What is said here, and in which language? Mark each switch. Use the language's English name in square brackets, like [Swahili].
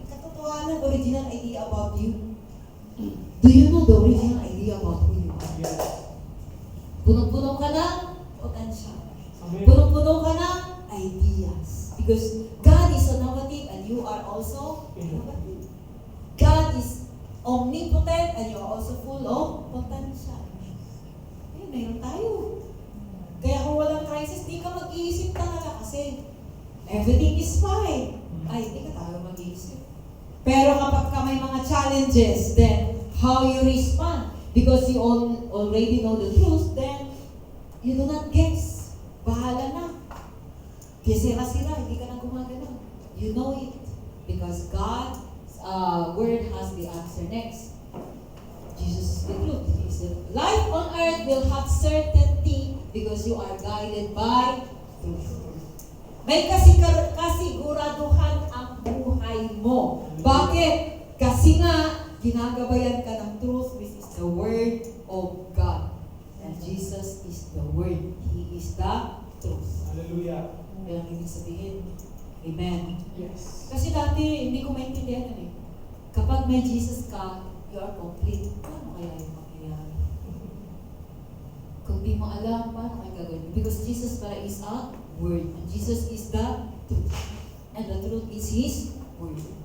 [English] Katotohanan, original idea about you. Do you know the original idea about who you are? Yes. [Filipino] Punong-puno ka ng potential. [English] Amen. [Filipino] Punong-puno ka ng ideas. [English] Because God is innovative and you are also innovative. God is omnipotent and you are also full of potential. [Filipino] Eh, mayroon tayo. Kaya kung walang crisis, di ka mag-iisip talaga kasi [English] everything is fine. [Filipino] Ay, di ka talaga mag-iisip. Pero kapag ka may mga challenges, [English] then how you respond? Because you already know the truth, then you do not guess. [Filipino] Bahala na. Sira-sira, hindi ka na gumagano. [English] You know it. Because God's word has the answer next. Jesus is the truth. He is the life on earth will have certainty because you are guided by truth. [Filipino] May kasiguraduhan ang buhay mo. Bakit? Kasi nga, ginagabayan ka ng truth, [English] which is the word of God. And Jesus is the word. He is the truth. Hallelujah. [Filipino] Kaya ang ibig sabihin, Amen. [English] Yes. [Filipino] Kasi dati, hindi ko maintindihan yun eh. Kapag may Jesus ka, [English] you are complete. [Filipino] Paano kaya yung mangyayari? Kung di mo alam, paano kaya gagawin? [English] Because Jesus para is a word. And Jesus is the truth. And the truth is His word.